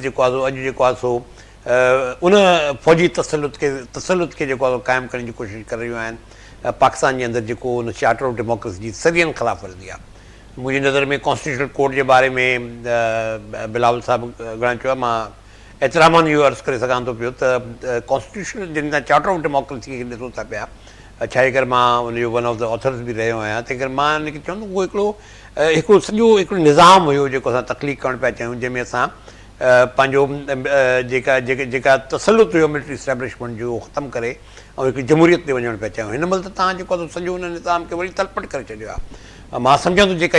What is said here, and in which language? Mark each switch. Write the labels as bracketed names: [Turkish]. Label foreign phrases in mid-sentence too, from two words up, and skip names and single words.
[Sindhi] जेको आहे सो अॼु जेको आहे सो उन फ़ौजी तसलुत खे जेको आहे सो क़ाइमु करण जी कोशिशि करे रहियूं आहिनि पाकिस्तान जे अंदरि जेको उन [English] charter of democracy [Sindhi] जी सदियनि ख़िलाफ़ वर्ज़ी आहे मुंहिंजी नज़र में [English] constitutional court [Sindhi] जे बारे में बिलावल साहिबु घणा चयो आहे मां एतिरामन इहो अर्ज़ु करे सघां थो पियो त कॉन्स्टिट्यूशनल जॾहिं तव्हां [English] charter of democracy [Sindhi] खे ॾिसो था पिया छाहे करे मां उनजो [English] one of the authors [Sindhi] बि रहियो आहियां तंहिं करे मां हिनखे चवंदुमि उहो हिकिड़ो सॼो हिकिड़ो निज़ाम हुयो जेको असां तख़लीक़ करणु पिया चाहियूं जंहिंमें असां पंहिंजो जेका तसलुत हुयो [English] military establishment [Sindhi] जो ख़तमु करे ऐं हिकिड़ी जमहूरियत ते वञणु पिया चाहियूं हिन महिल त तव्हां जेको आहे सॼो हुन निज़ाम खे वरी तलपट करे छॾियो आहे मां सम्झां थो जेका